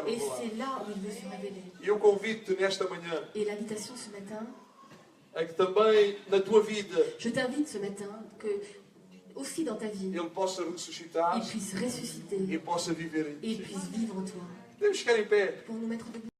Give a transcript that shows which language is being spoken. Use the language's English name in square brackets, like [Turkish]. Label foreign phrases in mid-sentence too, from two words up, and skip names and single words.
[French] Et [Portuguese] revelar. [French] c'est là où il veut se révéler. [Portuguese] E eu convido-te nesta manhã [French] Et l'invitation ce matin, [Portuguese] a que também na tua vida [French] je t'invite ce matin que aussi dans ta vie, [Portuguese] ele possa ressuscitar [French] il puisse ressusciter [Portuguese] e possa viver em [French] et il [Portuguese] ti. [French] puisse vivre en toi. [Portuguese] Podemos ficar em pé. [French] Pour nous mettre debout.